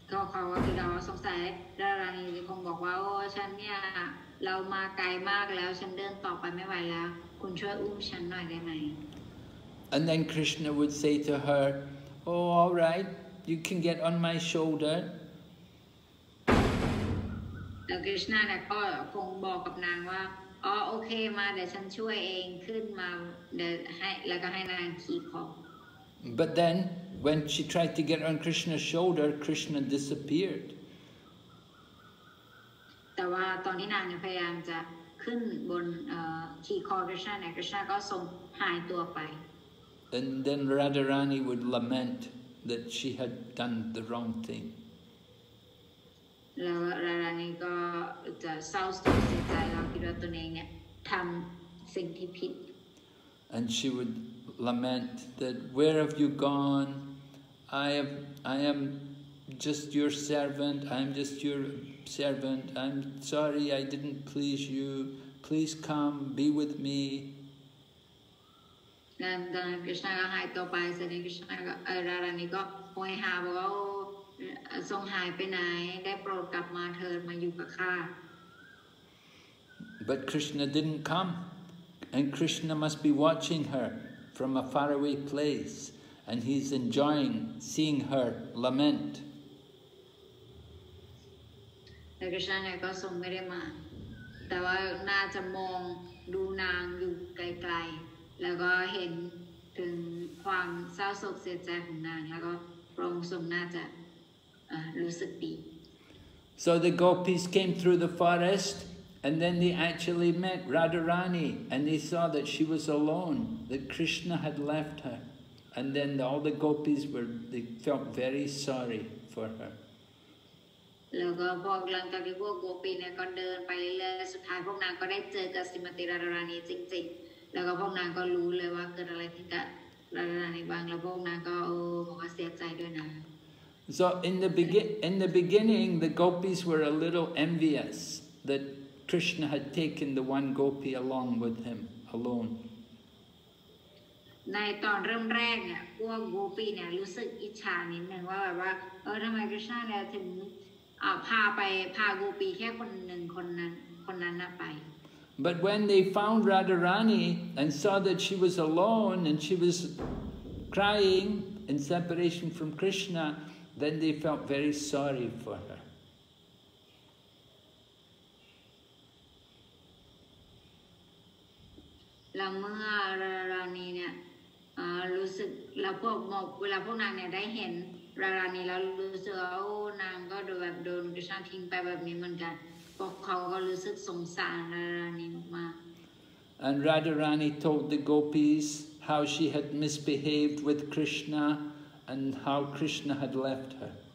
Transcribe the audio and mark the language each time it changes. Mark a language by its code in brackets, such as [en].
[th] เขาคือเราสงสัยรารานีคงบอกว่าโอ้ฉันเนี่ยเรามาไกลมากแล้วฉันเดินต่อไปไม่ไหวแล้วคุณช่วยอุ้มฉันหน่อยได้ไหม [en] And then Krishna would say to her, "Oh, all right, you can get on my shoulder." [th] แล้วกฤษณะเนี่ยก็คงบอกกับนางว่าอ๋อโอเคมาเดี๋ยวฉันช่วยเองขึ้นมาเดี๋ยวให้แล้วก็ให้นางขี่คอ [en] But then when she tried to get on Krishna's shoulder, Krishna disappeared. [th] แต่ว่าตอนที่นางเนี่ยพยายามจะขึ้นบนขี่คอกฤษณะเนี่ยกฤษณะก็ทรงหายตัวไป [en] And then Radharani would lament that she had done the wrong thing. [th] แล้วรารานีก็จะเศร้าโศกเสียใจเราคิดว่าตัวเองเนี่ยทำ สิ่งที่ผิด [en] And she would lament that, where have you gone? I am just your servant. I'm just your servant. I'm sorry I didn't please you. Please come, be with me. [th] นั่นตอนนั้นกฤษณาก็หายตัวไปเสด็จกฤษณาก็รารานีก็โหยหาบอกว่าทรงหายไปไหนได้โปรดกลับมาเถิดมาอยู่กับข้า [en] But Krishna didn't come, and Krishna must be watching her from a faraway place, and he's enjoying seeing her lament. [th] แต่กฤษณาเนี่ยก็ทรงไม่ได้มาแต่ว่าน่าจะมองดูนางอยู่ไกลๆแล้วก็เห็นถึงความเศร้าโศกเสียใจของนางแล้วก็พระองค์ทรงน่าจะรู้สึกดี [en] So the Gopīs came through the forest, and then they actually met Radharani, and they saw that she was alone, that Krishna had left her, and then all the Gopīs they felt very sorry for her. [th] แล้วก็พอหลังจากที่พวกโกปีเนี่ยก็เดินไปเรื่อยๆสุดท้ายพวกนางก็ได้เจอกับสิมติรารานีจริงๆแล้วก็พวกนางก็รู้เลยว่าเกิดอะไรขึ้นกับรารานีบ้างแล้วพวกนางก็บอกว่าเสียใจด้วยนะ [en] So in the beginning, the Gopīs were a little envious that Krishna had taken the one Gopi along with him alone. [th] ในตอนเริ่มแรกเนี่ยพวกโกปีเนี่ยรู้สึกอิจฉานิดนึงว่าแบบว่าทำไมกฤษณาเนี่ยถึงพาโกปีแค่คนหนึ่งคนนั้นน่ะไป [en] But when they found Radharani and saw that she was alone and she was crying in separation from Krishna, then they felt very sorry for her. [th] แล้วเมื่อราณีเนี่ยรู้สึกแล้วเวลาพวกนางเนี่ยได้เห็นราณีแล้วรู้สึกว่าโอ้นางก็แบบโดนกฤษณาทิ้งไปแบบนี้เหมือนกันพวกเขาก็รู้สึกสงสารราณีมาก [en] And Radharani told the Gopīs how she had misbehaved with Krishna and how Krishna had left her.